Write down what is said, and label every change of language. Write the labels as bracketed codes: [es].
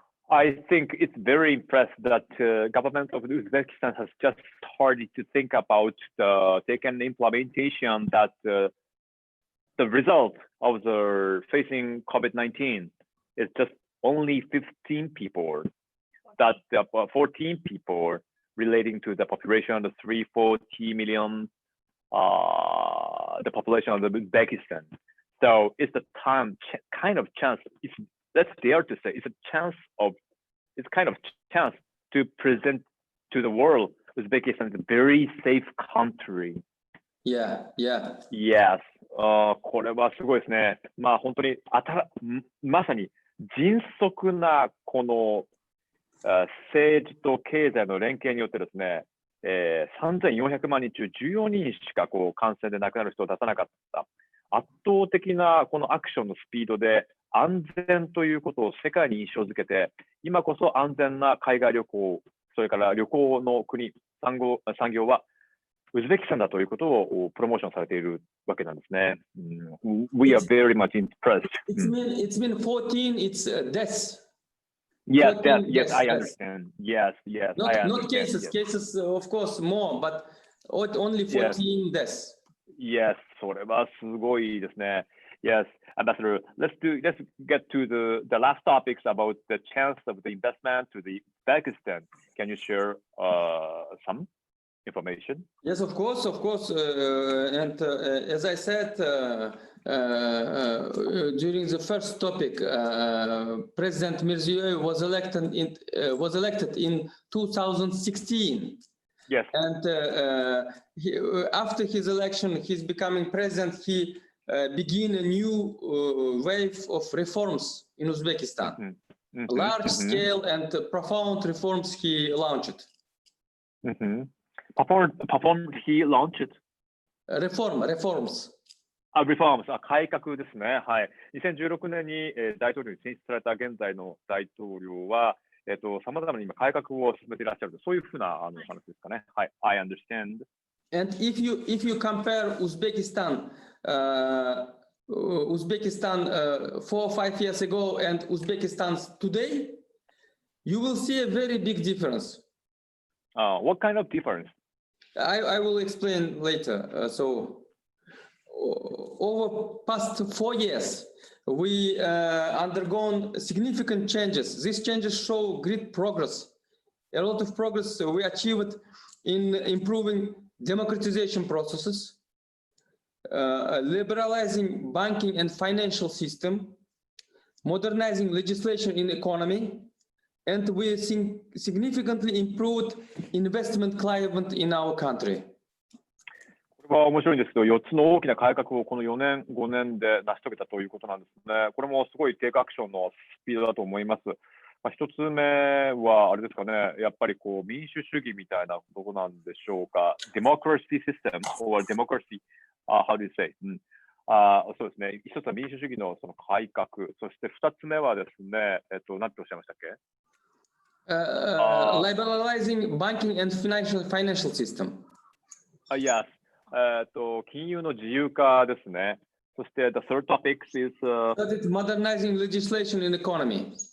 [en] I think it's very impressive that government of Uzbekistan has just started to think about taking implementation that the result of the facing COVID-19 is just only 15 people, that 14 people relating to the population of the 340 million, the population of Uzbekistan. So it's the kind of chance. Let's dare to say it's kind of chance to present to the world Uzbekistan is a very safe country. Yeah. [ja] Yes. これはすごいですね。まあ本当にまさに迅速なこの政治と経済の連携によってですね、3400万人中14人しか感染で亡くなる人を出さなかった。圧倒的なこのアクションのスピードで安全ということを世界に印象づけて、今こそ安全な海外旅行、それから旅行の国、産業はウズベキスタンだということをプロモーションされているわけなんですね。 [en] We are very much impressed. It's been 14, it's deaths. Yes, I understand. Yes, Not cases, cases of course more, but only 14 deaths. [ja] Yes, それはすごいですね。 [en] Yes, Ambassador, let's get to the last topics about the chance of the investment to the Uzbekistan. Can you share some information? Yes, of course. And as I said during the first topic, President Mirziyoyev was elected in 2016. Yes. And after his election, he's becoming president. He began a new wave of reforms in Uzbekistan. Large scale and profound reforms he launched. Performed he launched? Reforms. [ja] reforms、改革ですね。はい。2016年に大統領に選出された現在の大統領は、様々な今改革を進めていらっしゃると、そういうふうな話ですかね。 [en] はい。I understand. And if you compare Uzbekistan 4 or 5 years ago and Uzbekistan today, you will see a very big difference. What kind of difference? I will explain later. So over past 4 years, we undergone significant changes. These changes show great progress. A lot of progress we achieved in improving democratization processes, liberalizing banking and financial system, modernizing legislation in economy, and we significantly improved investment climate in our country. [ja] これは面白いんですけど、4つの大きな改革をこの4年、5年で成し遂げたということなんですね。これもすごいテイクアクションのスピードだと思います。一つ目はあれですかね、やっぱりこう民主主義みたいなところなんでしょうか。 [en] Democracy system or democracy, how do you say? [ja] そうですね。一つは民主主義のその改革、そして2つ目はですね、何ておっしゃいましたっけ [en] ？Liberalizing banking and financial system. [ja] Yes. 金融の自由化ですね。 [en] そして the third topic is modernizing legislation in economy.